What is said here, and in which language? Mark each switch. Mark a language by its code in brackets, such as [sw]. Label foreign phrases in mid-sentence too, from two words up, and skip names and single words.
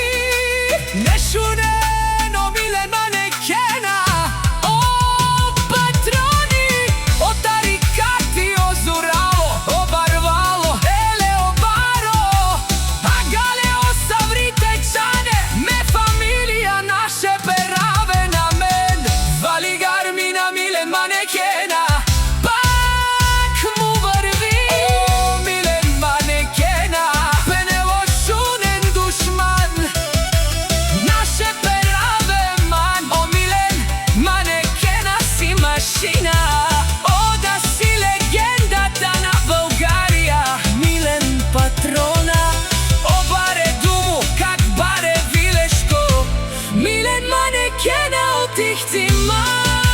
[rom] Нешунено Милен манекена. [bg] О, патрони, [rom] О тарикати, о Зорало, о Барвало, еле о Баро, а гале о Савритечане, ме фамилия наше пераве на мен. [bg] Вали гарми на Милен манекена, пак му върви. о Милен манекена. [rom] Пенело шунен душман, наше пераве ман. [bg] О Милен манекена си машина, о да си легендата на България. Милен патрона, [rom] О баре думу, как баре вилешко, [bg] Милен манекена от Ихтиман.